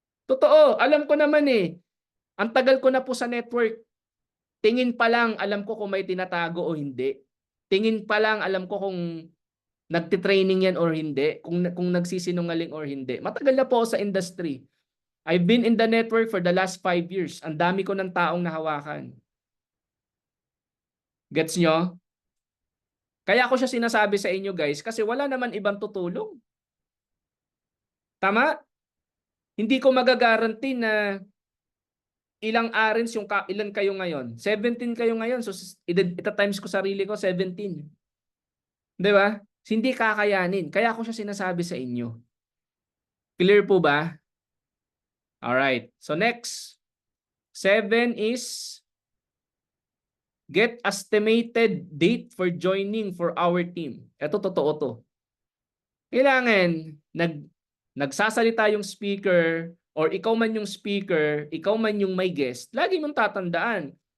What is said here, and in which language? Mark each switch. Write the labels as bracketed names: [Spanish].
[Filipino] Totoo, alam ko naman eh. Ang tagal ko na po sa network. Tingin pa lang alam ko kung may tinatago o hindi. Tingin pa lang alam ko kung nagtitraining yan or hindi, kung nagsisinungaling or hindi. Matagal na po ako sa industry. [English] I've been in the network for the last 5 years. [Filipino] Ang dami ko ng taong nahawakan. Gets nyo? Kaya ako siya sinasabi sa inyo guys kasi wala naman ibang tutulong. Tama? Hindi ko magagaranti na ilang arens ilan kayo ngayon? 17 kayo ngayon. So ita times ko sarili ko 17. 'Di ba? Hindi kakayanin. Kaya ako siya sinasabi sa inyo. [English] Clear po ba? All right. So next. 7 is get estimated date for joining for our team. [Filipino] Ito totoo to. Kailangan nagsasalita yung speaker or ikaw man yung speaker, ikaw man yung may guest, lagi mong tatandaan.